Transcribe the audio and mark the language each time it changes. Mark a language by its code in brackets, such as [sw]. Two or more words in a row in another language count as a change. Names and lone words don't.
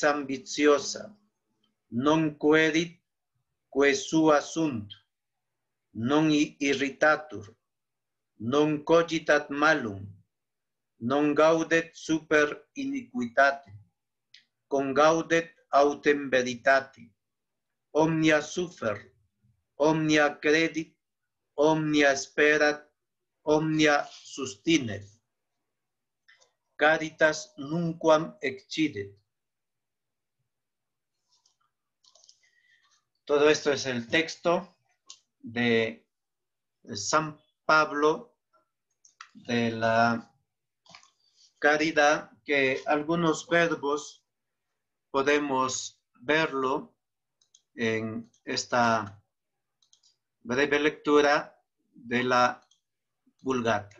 [la] ambiciosa, non querit que sua sunt, non irritatur, non cogitat malum, non gaudet super iniquitate, congaudet autem veritate, omnia suffer, omnia credit, omnia sperat, omnia sustinet. Caritas nunquam excidet. [es] Todo esto es el texto de San Pablo de la caridad, que algunos verbos podemos verlo en esta breve lectura de la Vulgata.